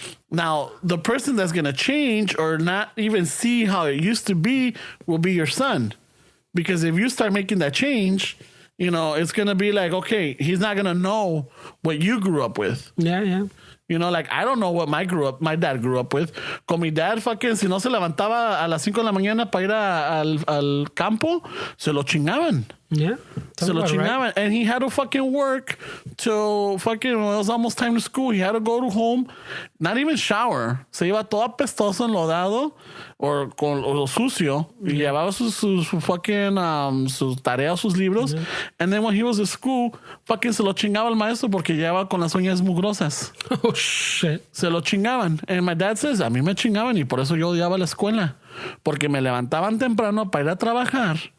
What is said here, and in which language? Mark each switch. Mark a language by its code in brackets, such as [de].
[en] Now, the person that's going to change or not even see how it used to be will be your son. Because if you start making that change, it's going to be like, okay, he's not going to know what you grew up with. Yeah. Like, I don't know what my dad grew up with. [es] Con mi dad, fucking, si no se levantaba a las 5 de la mañana para ir al campo, se lo chingaban. [en] Yeah. [es] Se lo chingaban. Right. [en] And he had to fucking work till fucking, it was almost time to school. He had to go to home, not even shower. [es] Se iba todo apestoso, enlodado, o sucio. Y llevaba sus fucking, sus tareas, sus libros. [en] Yeah. And then when he was at school, [es] fucking se lo chingaba el maestro porque llevaba con las uñas mugrosas. [en] Oh, shit. [es] Se lo chingaban. [en] And my dad says, [es] a mí me chingaban y por eso yo odiaba la escuela. Porque me levantaban temprano para ir a trabajar.